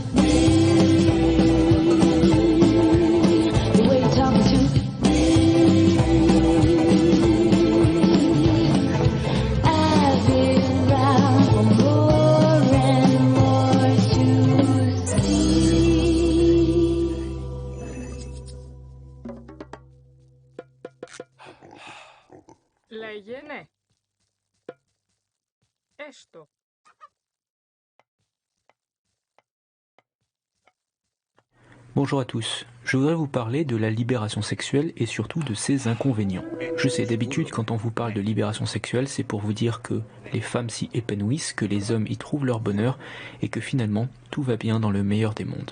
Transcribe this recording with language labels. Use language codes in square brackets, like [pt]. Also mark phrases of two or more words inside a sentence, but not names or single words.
[en] The way you talk to me, I've been round for more and more to see. [el] Λέγε έστω. [fr] Bonjour à tous, je voudrais vous parler de la libération sexuelle et surtout de ses inconvénients. Je sais, d'habitude quand on vous parle de libération sexuelle, c'est pour vous dire que les femmes s'y épanouissent, que les hommes y trouvent leur bonheur et que finalement tout va bien dans le meilleur des mondes.